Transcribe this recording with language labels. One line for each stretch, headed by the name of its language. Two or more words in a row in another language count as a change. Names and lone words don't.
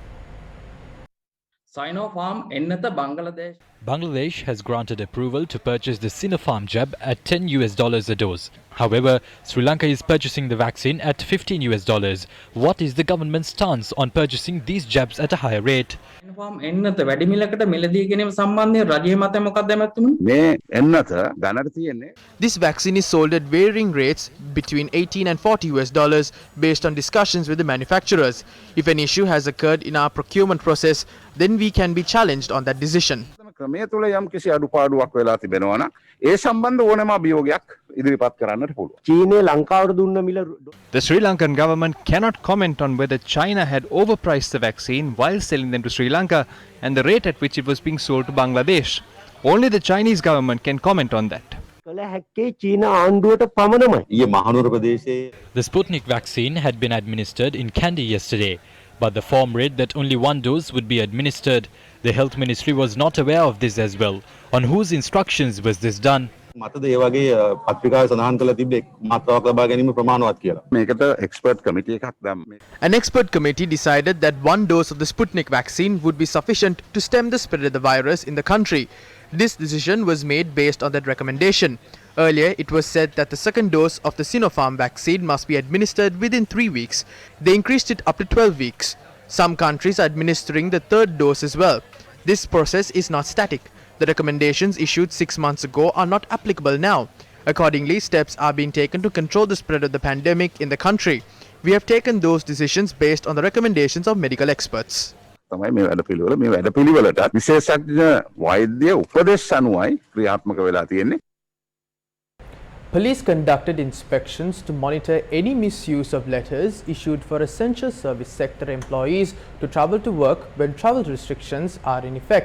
Sinhala: Sinopharm ennatha Bangladesh.
English: Bangladesh has granted approval to purchase the Sinopharm jab at $10 a dose. However, Sri Lanka is purchasing the vaccine at $15. What is the government's stance on purchasing these jabs at a higher rate?
Sinhala: Sinopharm ennatha වැඩි මිලකට මිලදී ගැනීම සම්බන්ධයෙන් රජයේ මතය මොකක්ද මැතිතුමනි? මේ එන්නත ගණනට තියෙන්නේ
English: This vaccine is sold at varying rates between $18 and $40 based on discussions with the manufacturers. If an issue has occurred in our procurement process, then we can be challenged on that decision.
Sinhala: ක්‍රමය තුළ යම් කිසි අඩුපාඩුවක් වෙලා තිබෙනවා නම් ඒ සම්බන්ධ ඕනෑම අභියෝගයක් ඉදිරිපත් කරන්නට පුළුවන්. චීනය ලංකාවට දුන්න මිල
English: The Sri Lankan government cannot comment on whether China had overpriced the vaccine while selling them to Sri Lanka and the rate at which it was being sold to Bangladesh. Only the Chinese government can comment on that.
Sinhala: කළ හැක්කේ චීන ආණ්ඩුවට පමණමයි. ඊයේ මහනුවර ප්‍රදේශයේ
English: The Sputnik vaccine had been administered in Kandy yesterday, but the form read that only one dose would be administered. The Health Ministry was not aware of this as well. On whose instructions was this done?
Sinhala: මතද ඒ වගේ පත්‍රිකාවේ සඳහන් කරලා තිබ්බේ මාත්‍රාවක් ලබා ගැනීම ප්‍රමාණවත් කියලා. මේකට එක්ස්පර්ට් කමිටි එකක් දැම්මේ.
English: An expert committee decided that one dose of the Sputnik vaccine would be sufficient to stem the spread of the virus in the country. This decision was made based on that recommendation. Earlier, it was said that the second dose of the Sinopharm vaccine must be administered within 3 weeks. They increased it up to 12 weeks. Some countries are administering the third dose as well. This process is not static. The recommendations issued 6 months ago are not applicable now. Accordingly, steps are being taken to control the spread of the pandemic in the country. We have taken those decisions based on the recommendations of medical experts.
Sinhala: තමයි මේ වැඩපිළිවෙල මේ වැඩපිළිවෙලට විශේෂඥ වෛද්‍ය උපදෙස් අනුවයි ක්‍රියාත්මක වෙලා තියෙන්නේ.
English: Police conducted inspections to monitor any misuse of letters issued for essential service sector employees to travel to work when travel restrictions are in effect.